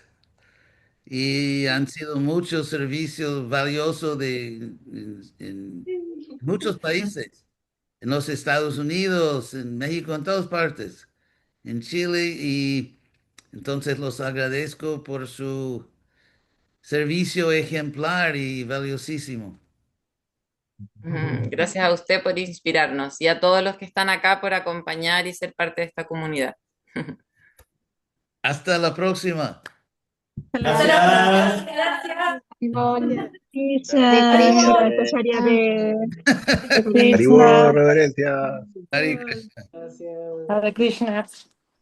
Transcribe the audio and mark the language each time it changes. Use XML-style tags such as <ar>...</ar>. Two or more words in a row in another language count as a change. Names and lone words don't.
<es>Y han sido muchos servicios valiosos en muchos países, en los Estados Unidos, en México, en todas partes, en Chile, y entonces los agradezco por su servicio ejemplar y valiosísimo. Gracias a usted por inspirarnos y a todos los que están acá por acompañar y ser parte de esta comunidad. Hasta la próxima. Hasta la próxima. Gracias. Hare Krishna, Acharya Krishna. de Haribo, Krishna. reverencia. Hare Krishna. Hare Krishna.</es>